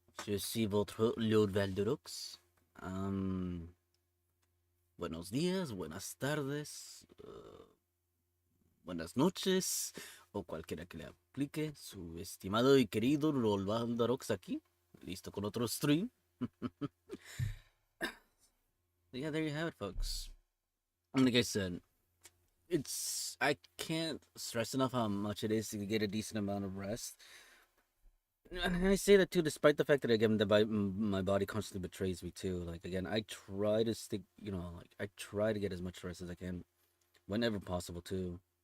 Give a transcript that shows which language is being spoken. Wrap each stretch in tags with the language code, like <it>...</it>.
<fr>Je suis votre Lord Valrox.</fr> <es>Buenos días, buenas tardes, buenas noches, o cualquiera que le aplique. Su estimado y querido Lord Valrox aquí, listo con otro stream.</es> <en>Yeah, there you have it, folks. Like I said, I can't stress enough how much it is to get a decent amount of rest. And I say that too, despite the fact that again my body constantly betrays me too. Like again, I try to stick, like I try to get as much rest as I can whenever possible too.</en>